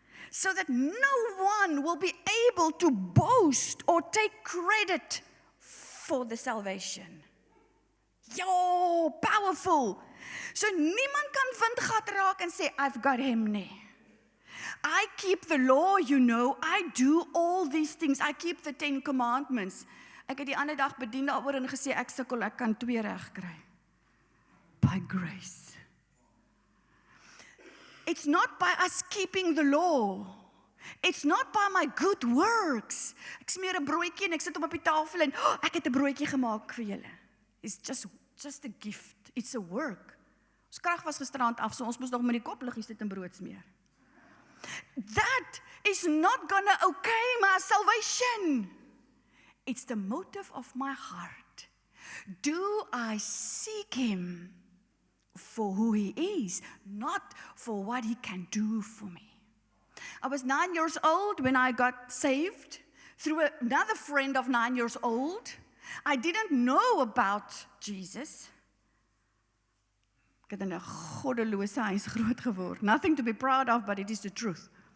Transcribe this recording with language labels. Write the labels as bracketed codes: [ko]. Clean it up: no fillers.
[en] So that no one will be able to boast or take credit for the salvation. Yo, powerful. [af] So niemand kan windgat raak en sê, [en] I've got him [af] nie. [en] I keep the law, you know. I do all these things. I keep the 10 commandments. [af] Ek het die ander dag bedien daaroor en gesê, ek sukkel, ek kan 2 reg kry. [en] By grace. It's not by us keeping the law. It's not by my good works. [af] Ek smeer 'n broodjie en ek sit hom op die tafel en ek het 'n broodjie gemaak vir julle. [en] It's just a gift. It's a work. [af] Ons krag was gisterand af, so ons moes nog met die kopliggies dit in brood smeer. [en] That is not going to okay my salvation. It's the motive of my heart. Do I seek Him for who He is, not for what He can do for me? I was 9 years old when I got saved through another friend of 9 years old. I didn't know about Jesus. [af] Ek het in 'n goddelose huis groot geword. [en] Nothing to be proud of, but it is the truth.